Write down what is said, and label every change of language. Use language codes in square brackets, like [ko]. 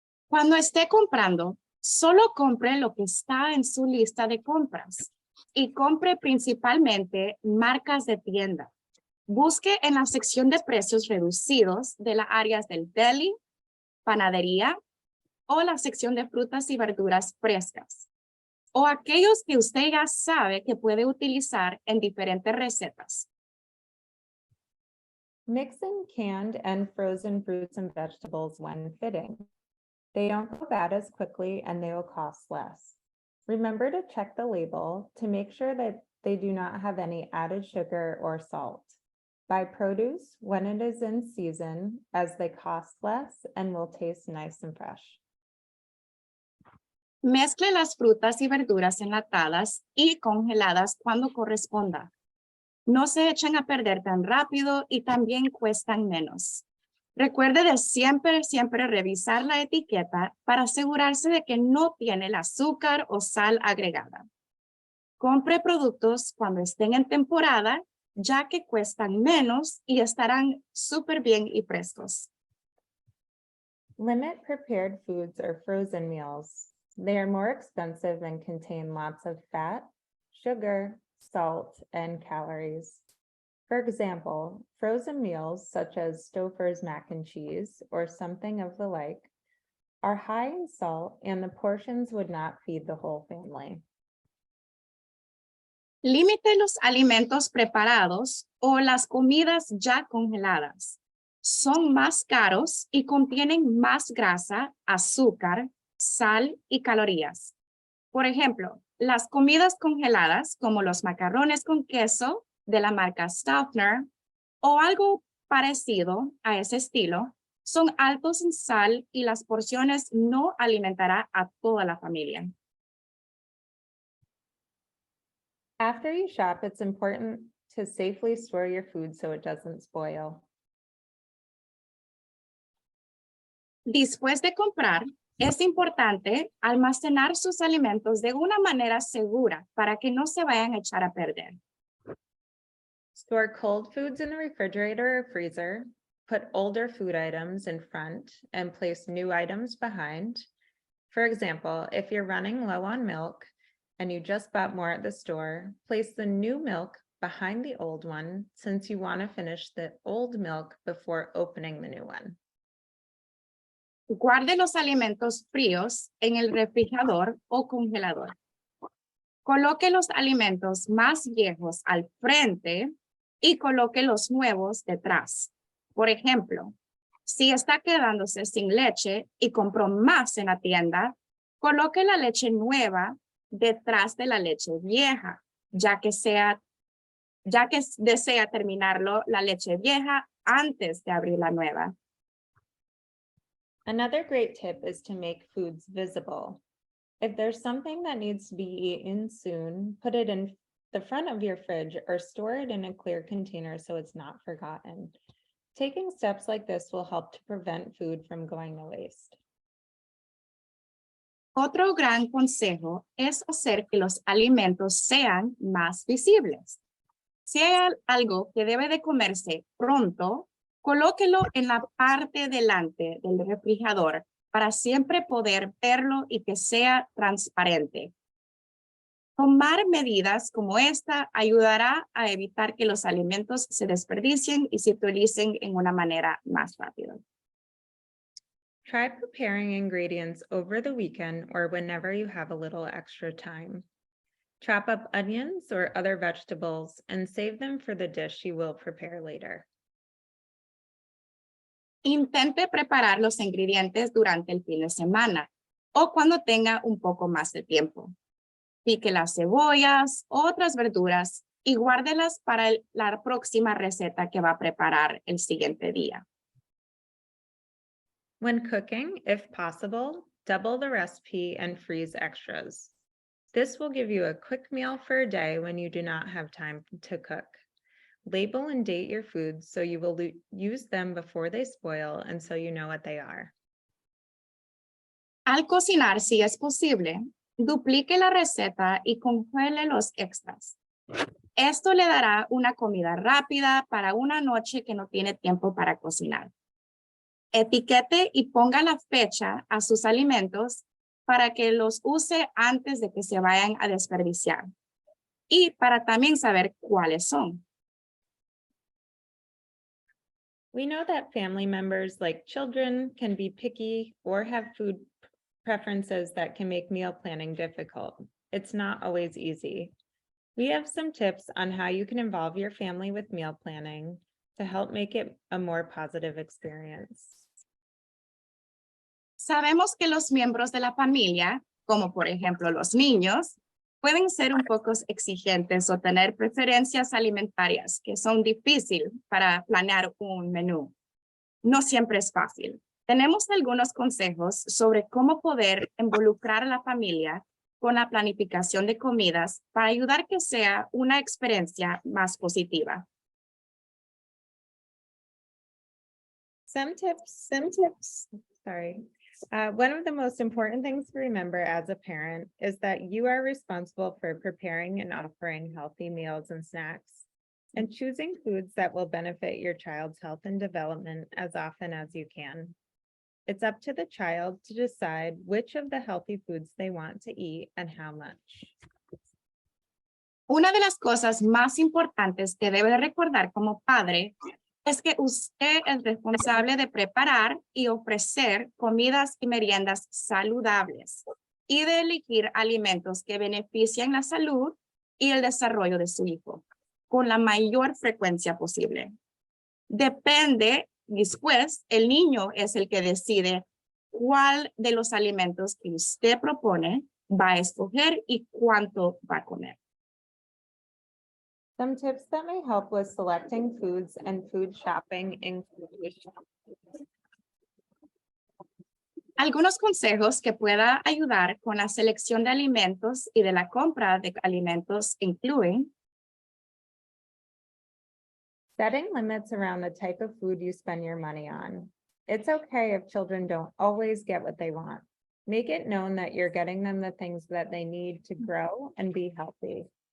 [es] Cuando esté comprando, solo compre lo que está en su lista de compras y compre principalmente marcas de tienda. Busque en la sección de precios reducidos de las áreas del deli, panadería o la sección de frutas y verduras frescas, o aquellos que usted ya sabe que puede utilizar en diferentes recetas. [en] Mix in canned and frozen fruits and vegetables when fitting. They don't go bad as quickly and they will cost less. Remember to check the label to make sure that they do not have any added sugar or salt. Buy produce when it is in season, as they cost less and will taste nice and fresh. [es] Mezcle las frutas y verduras enlatadas y congeladas cuando corresponda. No se echan a perder tan rápido y también cuestan menos. Recuerde de siempre revisar la etiqueta para asegurarse de que no tiene el azúcar o sal agregada. Compre productos cuando estén en temporada, ya que cuestan menos y estarán súper bien y frescos. [en] Limit prepared foods or frozen meals. They are more expensive and contain lots of fat, sugar, salt, and calories. For example, frozen meals such as Stouffer's mac and cheese or something of the like are high in salt and the portions would not feed the whole family. [es] Limite los alimentos preparados o las comidas ya congeladas. Son más caros y contienen más grasa, azúcar, sal y calorías. Por ejemplo, las comidas congeladas como los macarrones con queso de la marca Stauffer o algo parecido a ese estilo son altos en sal y las porciones no alimentará a toda la familia. [en] After you shop, it's important to safely store your food so it doesn't spoil. [es] Después de comprar, es importante almacenar sus alimentos de una manera segura para que no se vayan a echar a perder. [en] Store cold foods in the refrigerator or freezer, put older food items in front and place new items behind. For example, if you're running low on milk and you just bought more at the store, place the new milk behind the old one since you want to finish the old milk before opening the new one. [es] Guarde los alimentos fríos en el refrigerador o congelador. Coloque los alimentos más viejos al frente y coloque los nuevos detrás. Por ejemplo, si está quedándose sin leche y compró más en la tienda, coloque la leche nueva detrás de la leche vieja, ya que desea terminarlo la leche vieja antes de abrir la nueva. [en] Another great tip is to make foods visible. If there's something that needs to be eaten soon, put it in the front of your fridge or store it in a clear container so it's not forgotten. Taking steps like this will help to prevent food from going to waste. [es] Otro gran consejo es hacer que los alimentos sean más visibles. Si hay algo que debe de comerse pronto, colóquelo en la parte delante del refrigerador para siempre poder verlo y que sea transparente. Tomar medidas como esta ayudará a evitar que los alimentos se desperdicien y se utilicen en una manera más rápida. [en] Try preparing ingredients over the weekend or whenever you have a little extra time. Chop up onions or other vegetables and save them for the dish you will prepare later. [es] Intente preparar los ingredientes durante el fin de semana o cuando tenga un poco más de tiempo. Pique las cebollas, otras verduras y guárdelas para la próxima receta que va a preparar el siguiente día. [en] When cooking, if possible, double the recipe and freeze extras. This will give you a quick meal for a day when you do not have time to cook. Label and date your foods so you will use them before they spoil and so you know what they are. [es] Al cocinar, si es posible, duplique la receta y congele los extras. Esto le dará una comida rápida para una noche que no tiene tiempo para cocinar. Etiquete y ponga la fecha a sus alimentos para que los use antes de que se vayan a desperdiciar y para también saber cuáles son. [en] We know that family members like children can be picky or have food preferences that can make meal planning difficult. It's not always easy. We have some tips on how you can involve your family with meal planning to help make it a more positive experience. [es] Sabemos que los miembros de la familia, como por ejemplo los niños, pueden ser un poco exigentes o tener preferencias alimentarias que son difíciles para planear un menú. No siempre es fácil. Tenemos algunos consejos sobre cómo poder involucrar a la familia con la planificación de comidas para ayudar que sea una experiencia más positiva. [en] Some tips. Sorry. One of the most important things to remember as a parent is that you are responsible for preparing and offering healthy meals and snacks, and choosing foods that will benefit your child's health and development as often as you can. It's up to the child to decide which of the healthy foods they want to eat and how much. [es] Una de las cosas más importantes que debe de recordar como padre es que usted es responsable de preparar y ofrecer comidas y meriendas saludables y de elegir alimentos que benefician la salud y el desarrollo de su hijo con la mayor frecuencia posible. Depende, después, el niño es el que decide cuál de los alimentos que usted propone va a escoger y cuánto va a comer. [en] Some tips that may help with selecting foods and food shopping include [es] Algunos consejos que pueda ayudar con la selección de alimentos y de la compra de alimentos incluyen [en] setting limits around the type of food you spend your money on. It's okay if children don't always get what they want. Make it known that you're getting them the things that they need to grow and be healthy.